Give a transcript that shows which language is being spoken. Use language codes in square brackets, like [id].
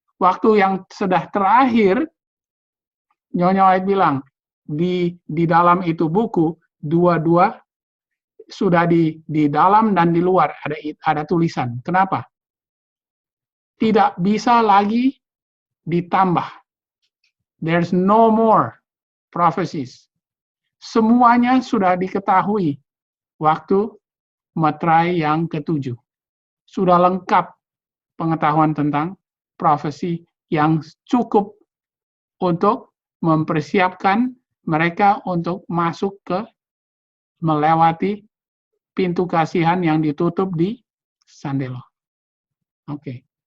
[id] Waktu yang sudah terakhir, Nyonya White bilang, di dalam itu buku, dua-dua sudah di dalam dan di luar ada tulisan. Kenapa? Tidak bisa lagi ditambah. [en] There's no more prophecies. [id] Semuanya sudah diketahui waktu meterai yang ke-7. Sudah lengkap pengetahuan tentang profesi yang cukup untuk mempersiapkan mereka untuk masuk ke melewati pintu kasihan yang ditutup di Sandelo. Oke.